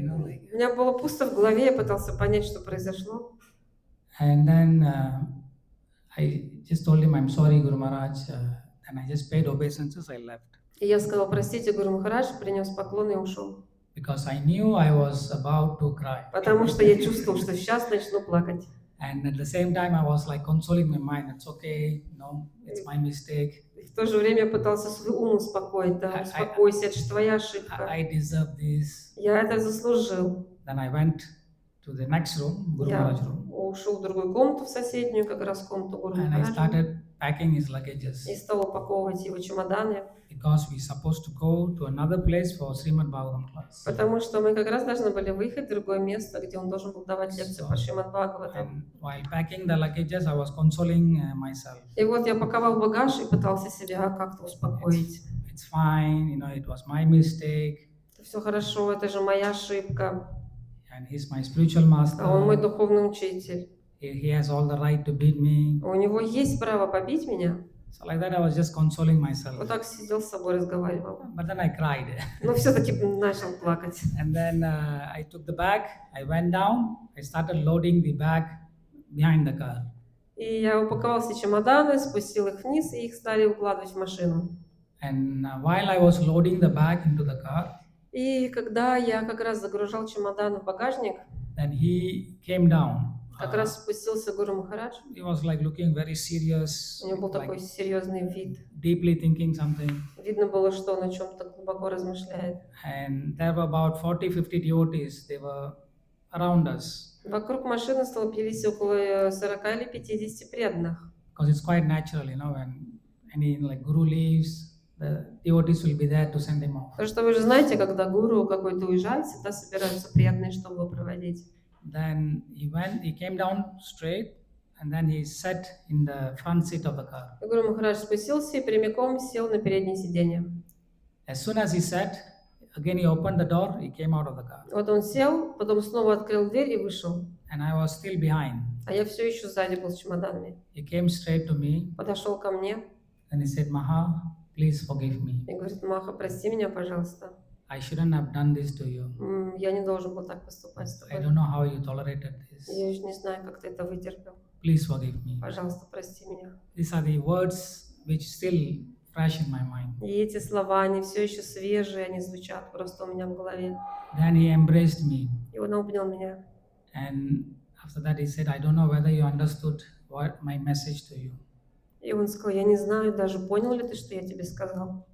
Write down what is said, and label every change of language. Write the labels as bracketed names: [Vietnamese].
[Russian] У меня было пусто в голове, я пытался понять, что произошло. [English] And then I just told him, I'm sorry, Guru Maharaj, and I just paid obeisances, I left. [Russian] И я сказал, простите, Гуру Махарадж, принес поклон и ушел. [English] Because I knew I was about to cry. [Russian] Потому что я чувствовал, что сейчас начну плакать. [English] And at the same time, I was like consoling my mind, it's okay, it's my mistake. [Russian] И в то же время я пытался свой ум успокоить. Да, успокойся, это же твоя ошибка. [English] I deserve this. [Russian] Я это заслужил. [English] Then I went to the next room, Guru Maharaj room, [Russian] ушел в другую комнату, в соседнюю, как раз комнату Гуру [English] and I [Russian] Махараджа. [English] started packing his luggages. [Russian] И стал упаковывать его чемоданы. [English] Because we supposed to go to another place for Srimad Bhagavatam class. [Russian] Потому что мы как раз должны были выехать в другое место, где он должен был давать лекцию по Шримад Бхагаватам. [English] And while packing the luggages, I was consoling myself. [Russian] И вот я паковал багаж и пытался себя как-то успокоить. [English] It's fine, it was my mistake. [Russian] Все хорошо, это же моя ошибка. [English] And he's my spiritual master. [Russian] А он мой духовный учитель. [English] He has all the right to beat me. [Russian] У него есть право побить меня. [English] So like that, I was just consoling myself. [Russian] Вот так сидел с собой, разговаривал. [English] But then I cried. [Russian] Но все-таки начал плакать. [English] And then I took the bag, I went down, I started loading the bag behind the car. [Russian] И я упаковал все чемоданы, спустил их вниз, и их стали укладывать в машину. [English] And while I was loading the bag into the car, [Russian] И когда я как раз загружал чемоданы в багажник, [English] then he came down. [Russian] как раз спустился Гуру Махарадж. [English] He was like looking very serious, [Russian] У него был [English] like [Russian] такой серьезный вид. [English] deeply thinking something. [Russian] Видно было, что он о чем-то глубоко размышляет. [English] And there were about 40-50 devotees. They were around us. [Russian] Вокруг машины столпились около 40 или 50 преданных. [English] Because it's quite natural, when any guru leaves, the devotees will be there to send him off. [Russian] Потому что вы же знаете, когда гуру какой-то уезжает, всегда собираются преданные, чтобы его проводить. [English] Then he came down straight, and then he sat in the front seat of the car. [Russian] И Гуру Махарадж спустился и прямиком сел на переднее сиденье. [English] As soon as he sat, again he opened the door, he came out of the car. [Russian] Вот он сел, потом снова открыл дверь и вышел. [English] And I was still behind. [Russian] А я все еще сзади был с чемоданами. [English] He came straight to me, [Russian] Подошел ко мне [English] and he said, Maha, please forgive me. [Russian] и говорит: Маха, прости меня, пожалуйста. [English] I shouldn't have done this to you. [Russian] Я не должен был так поступать с [English] I [Russian] тобой. [English] don't know how you tolerated this. [Russian] Я же не знаю, как ты это вытерпел. [English] Please forgive me. [Russian] Пожалуйста, прости меня. [English] These are the words which still fresh in my mind. [Russian] И эти слова, они все еще свежие, они звучат просто у меня в голове. [English] Then he embraced me. [Russian] И он обнял меня. [English] And after that he said, I don't know whether you understood what my message to you. [Russian] И он сказал: я не знаю, даже понял ли ты, что я тебе сказал.